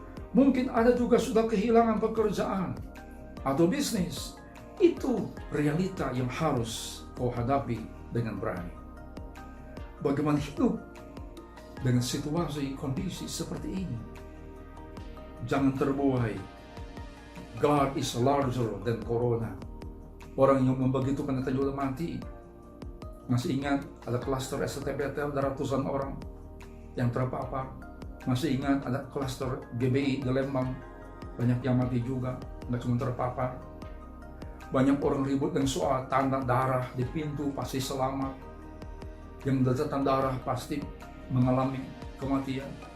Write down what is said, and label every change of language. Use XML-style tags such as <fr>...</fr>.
<id>Mungkin ada juga sudah kehilangan pekerjaan atau bisnis. Itu realita yang harus kau hadapi dengan berani. Bagaimana hidup dengan situasi kondisi seperti ini? Jangan terbuai.</id> <en>God is larger than corona.</en> <id>Orang yang membegitukan kita juga mati. Masih ingat ada klaster STBT ada ratusan orang yang terpapar. Masih ingat ada klaster GBI di Lembang, banyak yang mati juga, nggak cuma terpapar. Banyak orang ribut dengan soal tanda darah di pintu pasti selamat, yang datang darah pasti mengalami kematian.</id>